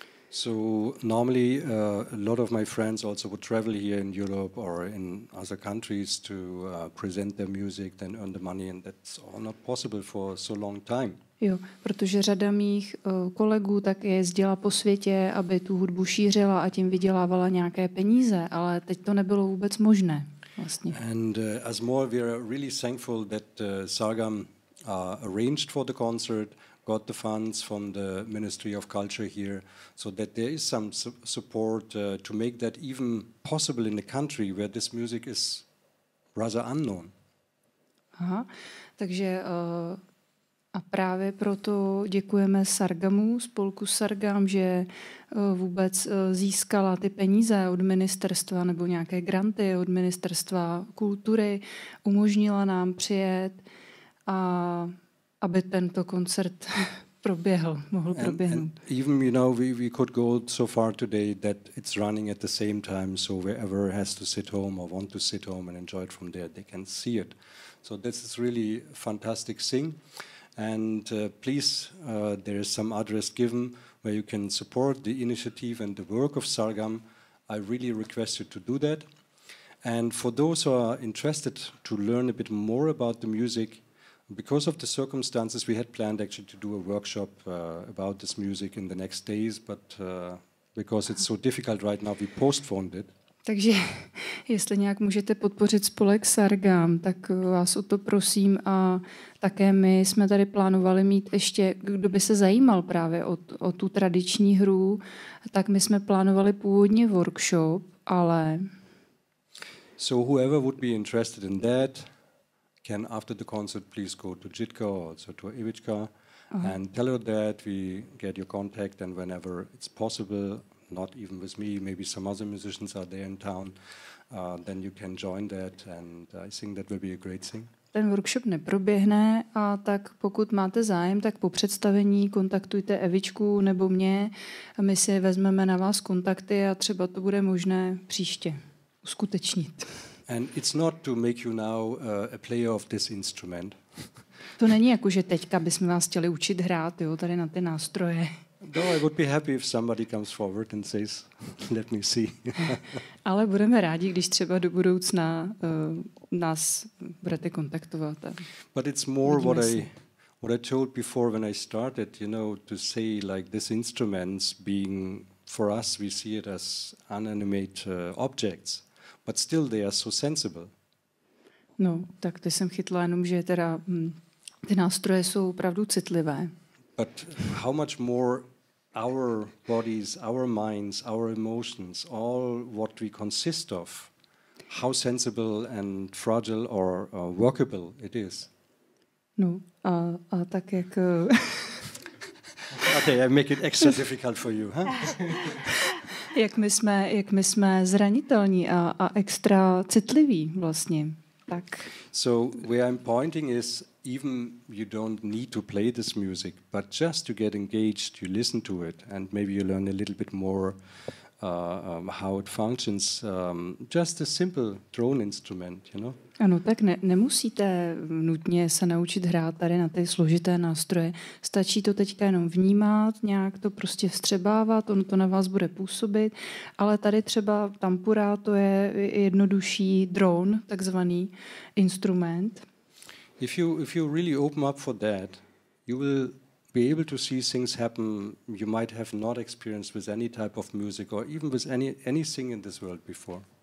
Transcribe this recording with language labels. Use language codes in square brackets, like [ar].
[en] So normally a lot of my friends also would travel here in Europe or in other countries to present their music, then earn the money, and that's all not possible for so long time. [cs] Jo, protože řada mých kolegů tak jezdila po světě, aby tu hudbu šířila a tím vydělávala nějaké peníze, ale teď to nebylo vůbec možné. Vlastně. [en] And as more, we are really thankful that Sargam arranged for the concert, got the funds from the Ministry of Culture here, so that there is some support to make that even possible in a country where this music is rather unknown. [cs] Aha, takže a právě proto děkujeme Sargamu, spolku Sargam, že vůbec získala ty peníze od ministerstva nebo nějaké granty od ministerstva kultury, umožnila nám přijet a aby tento koncert mohl proběhnout. [en] And even, you know, we could go so far today that it's running at the same time, so wherever has to sit home or want to sit home and enjoy it from there, they can see it. So this is really a fantastic thing. And please, there is some address given where you can support the initiative and the work of Sargam. I really request you to do that. And for those who are interested to learn a bit more about the music, because of the circumstances, we had planned actually to do a workshop about this music in the next days, but because it's so difficult right now, we postponed it. [cs] Takže jestli nějak můžete podpořit spolek Sargam, tak vás o to prosím. A také my jsme tady plánovali mít ještě, kdo by se zajímal právě o tu tradiční hru, tak my jsme plánovali původně workshop, ale... [en] So whoever would be interested in that can, after the concert, please go to Jitka or also to Ivička and tell her that we get your contact, and whenever it's possible, not even with me, maybe some other musicians are there in town, then you can join that, and I think that will be a great thing. [cs] Ten workshop neproběhne, a tak pokud máte zájem, tak po představení kontaktujte Evičku nebo mě. My si vezmeme na vás kontakty a třeba to bude možné příště uskutečnit. [en] And it's not to make you now a player of this instrument. [cs] To není jako, že teďka bychom vás chtěli učit hrát, jo, tady na ty nástroje. [en] No, I would be happy if somebody comes forward and says, let me see. [cs] Ale budeme rádi, když třeba do budoucna nás budete kontaktovat. [en] But it's more what I told before when I started, you know, to say like this instruments being, for us, we see it as inanimate objects, but still they are so sensible. [cs] No, tak to jsem chytla jenom, že teda ty nástroje jsou opravdu citlivé. [en] But how much more our bodies, our minds, our emotions, all what we consist of, how sensible and fragile or workable it is. [cs] No, a tak jak... [en] Okay, I make it extra difficult for you, huh? [cs] jak my jsme zranitelní a extra citliví vlastně. Tak. [en] So where I'm pointing is, even you don't need to play this music, but just to get engaged, you listen to it, and maybe you learn a little bit more how it functions. Just a simple drone instrument, you know. [cs] Ano, tak nemusíte nutně se naučit hrát tady na ty složité nástroje. Stačí to teďka jenom vnímat, nějak to prostě vstřebávat, ono to na vás bude působit, ale tady třeba tampura, to je jednodušší drone, takzvaný instrument. [en] If you really open up for that, you will be able to see things happen you might have not experienced with any type of music or even with anything in this world before.